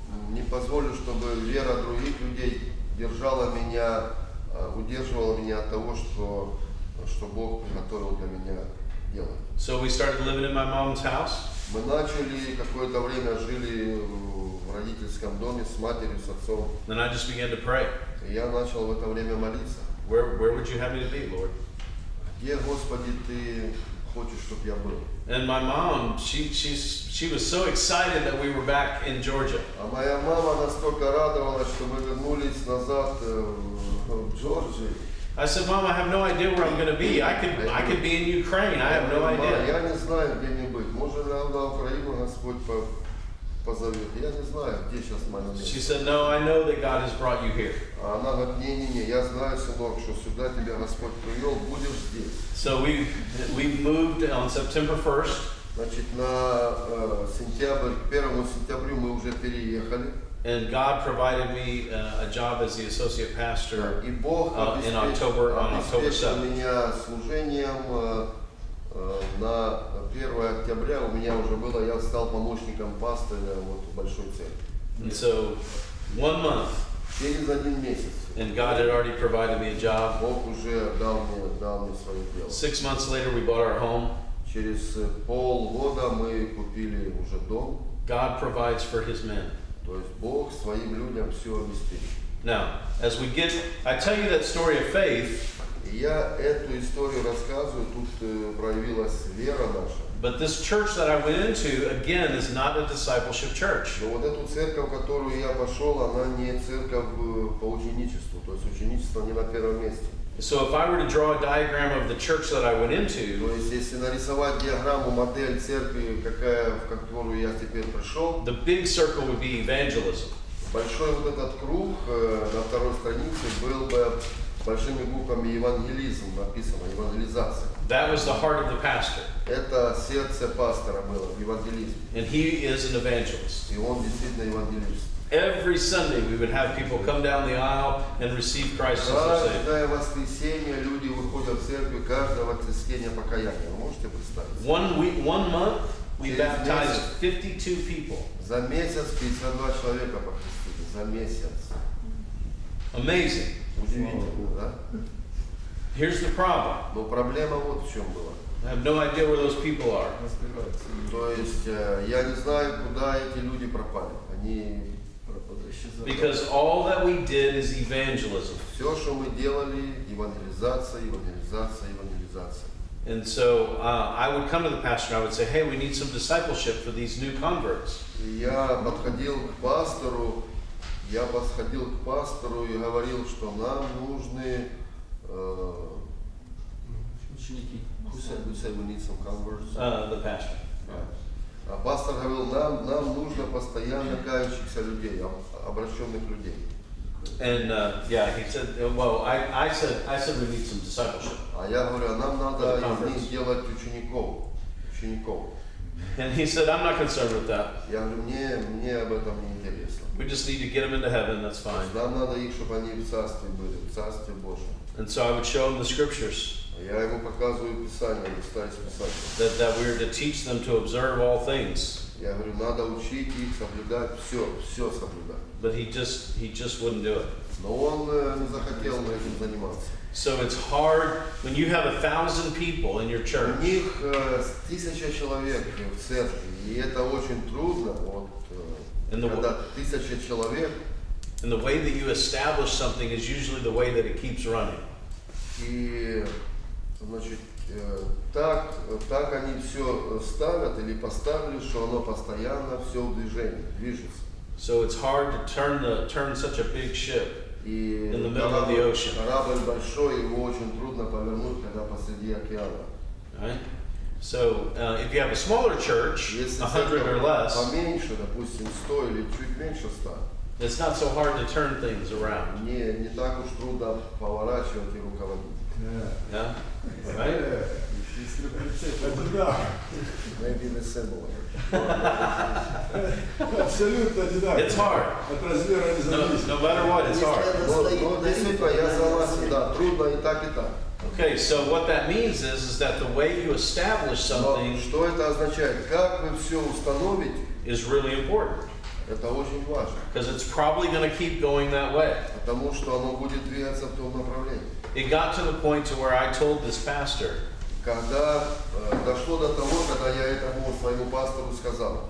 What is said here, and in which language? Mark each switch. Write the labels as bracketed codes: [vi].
[ru] Не позволю, чтобы вера других людей удерживала меня от того, что Бог приготовил для меня делать. [en] So we started living in my mom's house. [ru] Мы начали какое-то время жили в родительском доме с матерью, с отцом. [en] Then I just began to pray. [ru] И я начал в это время молиться. [en] Where would you have me to be, Lord? [ru] Где, Господи, ты хочешь, чтобы я был? [en] And my mom, she was so excited that we were back in Georgia. [ru] А моя мама настолько радовалась, что мы вернулись назад в Джорджию. [en] I said, Mom, I have no idea where I'm going to be. I could be in Ukraine. I have no idea. [ru] Я не знаю, где мне быть. Может, на Украину Господь позовет. Я не знаю, где сейчас мое место. [en] She said, No, I know that God has brought you here. [ru] А она говорит, не, я знаю, сынок, что сюда тебя Господь привел, будешь здесь. [en] So we moved on September 1st. [ru] Значит, на 1 сентябрю мы уже переехали. [en] And God provided me a job as the associate pastor [ru] И Бог [en] on October [ru] обеспечил [en] 7th. [ru] меня служением на 1 октября. У меня уже было, я стал помощником пастыря в Большой Церкви. [en] And so 1 month, [ru] Через 1 месяц. [en] and God had already provided me a job. [ru] Бог уже дал мне свое дело. [en] 6 months later, we bought our home. [ru] Через полгода мы купили уже дом. [en] God provides for His men. [ru] То есть Бог своим людям все обеспечит. [en] Now, as I tell you that story of faith, [ru] И я эту историю рассказываю, тут проявилась вера наша. [en] but this church that I went into, again, is not a discipleship church. [ru] Но вот эту церковь, в которую я пошел, она не церковь по ученичеству. То есть ученичество не на первом месте. [en] So if I were to draw a diagram of the church that I went into, [ru] То есть если нарисовать диаграмму, модель церкви, в которую я теперь пришел, [en] the big circle would be evangelism. [ru] большой вот этот круг на второй странице был бы большими буквами евангелизм написано, евангелизация. [en] That was the heart of the pastor. [ru] Это сердце пастора было, евангелизм. [en] And he is an evangelist. [ru] И он действительно евангелист. [en] Every Sunday we would have people come down the aisle and receive Christ as their Savior. [ru] Каждое воскресенье люди выходят в церковь, каждое воскресенье покаяния. Вы можете представить? [en] 1 month, we baptized 52 people. [ru] За месяц 52 человека покрестили. За месяц. [en] Amazing. [ru] Удивительно, да? [en] Here's the problem. [ru] Но проблема вот в чем была. [en] I have no idea where those people are. [ru] То есть я не знаю, куда эти люди пропали. Они [en] Because all that we did is evangelism. [ru] все, что мы делали, евангелизация, евангелизация, евангелизация. [en] And so I would come to the pastor and I would say, hey, we need some discipleship for these new converts. [ru] И я подходил к пастору и говорил, что нам нужны ученики. [en] Who said we need some converts? The pastor. [ru] А пастор говорил, нам нужно постоянно кающихся людей, обращенных людей. [en] And he said, well, I said we need some discipleship. [ru] А я говорю, нам надо из них делать учеников. [en] And he said, I'm not concerned with that. [ru] Я говорю, мне об этом не интересно. [en] We just need to get them into heaven, that's fine. [ru] Нам надо их, чтобы они в царстве были, в царстве Божьем. [en] And so I would show him the scriptures. [ru] Я ему показываю Писание, листаю Писание. [en] That we are to teach them to observe all things. [ru] Я говорю, надо учить их соблюдать все соблюдать. [en] But he just wouldn't do it. [ru] Но он не захотел этим заниматься. [en] So it's hard when you have 1,000 people in your church. [ru] У них 1000 человек в церкви, и это очень трудно, когда 1000 человек. [en] And the way that you establish something is usually the way that it keeps running. [ru] И значит, так они все ставят или поставили, что оно постоянно все в движении, движется. [en] So it's hard to turn such a big ship in the middle of the ocean. [ru] Корабль большой, его очень трудно повернуть, когда посреди океана. [en] Right? So if you have a smaller church, [ru] Если [en] 100 or less, [ru] поменьше, допустим, 100 или чуть меньше 100, [en] it's not so hard to turn things around. [ru] не так уж трудно поворачивать и руководить. [en] Yeah? Right? [ru] Это да. [en] Maybe the similar. [ru] Абсолютно одинаково. [en] It's hard. [ru] От размера не зависит. [en] No matter what, it's hard. [ru] Но действительно, я согласен, да, трудно и так, и так. [en] Okay, so what that means is that the way you establish [ru] Но [en] something [ru] что это означает? Как вы все установите, [en] is really important [ru] это очень важно. [en] because it's probably going to keep going that way. [ru] Потому что оно будет двигаться в том направлении. [en] It got to the point to where I told this pastor, [ru] Когда дошло до того, когда я этому своему пастору сказал,